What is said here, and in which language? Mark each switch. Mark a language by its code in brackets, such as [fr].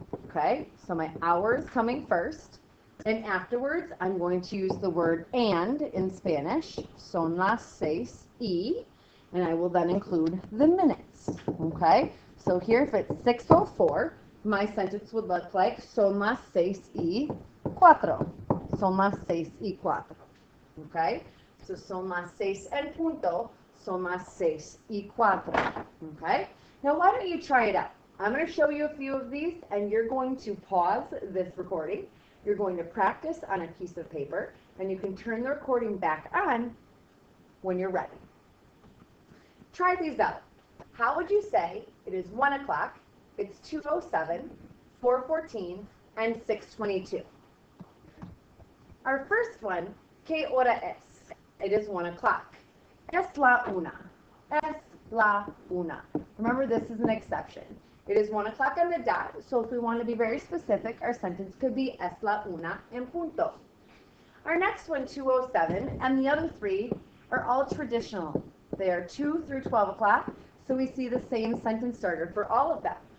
[en] Okay, so my hour is coming first, and afterwards I'm going to use the word and in Spanish, [es] son las 6 y, [en] and I will then include the minutes. Okay, so here if it's 6:04, my sentence would look like [es] son las 6:04. Son las 6:04. [en] Okay, so [es] son las 6 en punto, son las 6:04. [en] Okay, now why don't you try it out? I'm going to show you a few of these, and you're going to pause this recording. You're going to practice on a piece of paper, and you can turn the recording back on when you're ready. Try these out. How would you say it is 1 o'clock, it's 2:07, 4:14, and 6:22? Our first one, [es] ¿qué hora es? [en] It is 1 o'clock. [es] Es la una. Es la una. [en] Remember, this is an exception. It is 1 o'clock on the dot, so if we want to be very specific, our sentence could be [es] es la una en punto. [en] Our next one, 2:07, and the other three are all traditional. They are 2 through 12 o'clock, so we see the same sentence starter for all of them.